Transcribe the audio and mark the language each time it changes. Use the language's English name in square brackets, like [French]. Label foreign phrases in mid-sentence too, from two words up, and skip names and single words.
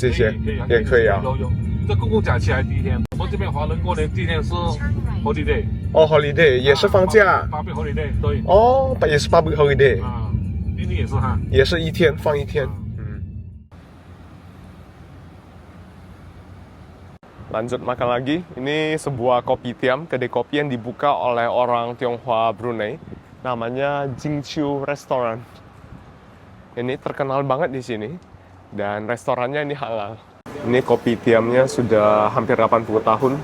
[Chinese] 这些也可以啊。有，这公共假期还第一天，我们这边华人过年第一天是 holiday。 holiday 也是放假。 [English] public holiday 对。 [Chinese] 也是 [English] public holiday。 [Chinese] 印尼也是哈。也是一天放一天。 [Indonesian] Lanjut makan lagi. Ini sebuah kopitiam, kedai kopi yang dibuka oleh orang Tionghoa Brunei. Namanya Jingqiu Restaurant. Ini terkenal banget di sini. Dan restorannya ini halal. Ini kopitiamnya sudah hampir 80 tahun.